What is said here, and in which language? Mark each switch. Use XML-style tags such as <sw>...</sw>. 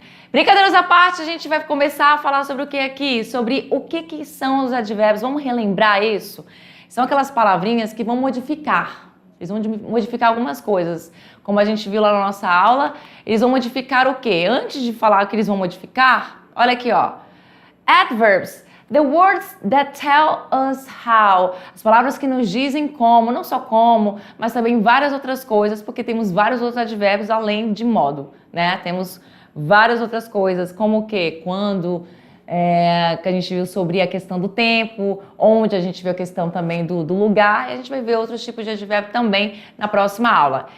<pt>Brincadeiras à parte, a gente vai começar a falar sobre o que aqui? Sobre o que são os advérbios. Vamos relembrar isso? São aquelas palavrinhas que vão modificar. Eles vão modificar algumas coisas. Como a gente viu lá na nossa aula, eles vão modificar o quê? Antes de falar o que eles vão modificar, olha aqui, ó.</pt> <en>Adverbs. The words that tell us how.</en> <pt>As palavras que nos dizem como, não só como, mas também várias outras coisas, porque temos vários outros advérbios além de modo, né? Temos várias outras coisas, como o quê? Quando, que a gente viu sobre a questão do tempo, onde a gente viu a questão também do lugar, e a gente vai ver outros tipos de advérbio também na próxima aula.</pt>